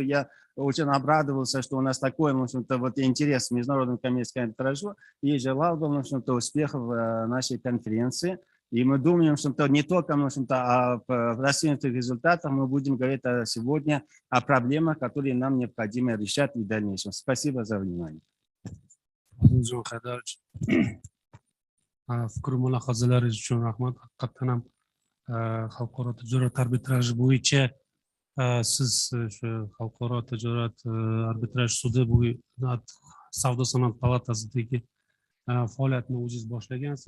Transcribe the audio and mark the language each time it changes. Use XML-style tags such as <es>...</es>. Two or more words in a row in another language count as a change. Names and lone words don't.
<ru>Я очень обрадовался, что у нас такой, в общем-то, вот интерес к международному коммерческому арбитражу, и желал бы, в общем-то, успехов в нашей конференции. И мы думаем, что не только, в общем-то, о достигнутых результатах, мы будем говорить сегодня о проблемах, которые нам необходимо решать в дальнейшем. Спасибо за внимание.</ru> <uz>Fikr mulohazalaringiz uchun rahmat. Haqiqatan ham xalqaro tijorat arbitraji bo'yicha siz shu xalqaro tijorat arbitraj sudi savdo sanoat palatasidagi faoliyatni o'zingiz boshlagansiz.</uz>